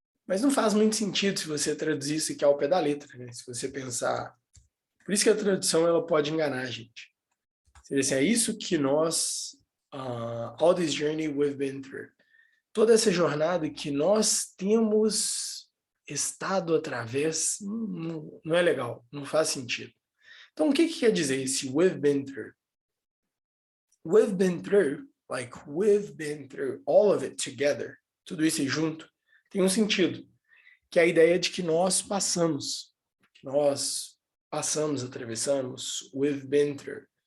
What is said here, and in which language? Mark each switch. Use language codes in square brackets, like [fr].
[pt] Mas não faz muito sentido se você traduzir isso aqui ao pé da letra, né? Se você pensar... Por isso que a tradução ela pode enganar a gente. Seria assim, é isso que nós... [en] all this journey we've been through. [pt] Toda essa jornada que nós temos estado através, não é legal, não faz sentido. Então, o que quer dizer esse we've been through? [en] We've been through, like we've been through, all of it together, [pt] tudo isso junto, tem um sentido, que é a ideia de que nós passamos, atravessamos, we've been through.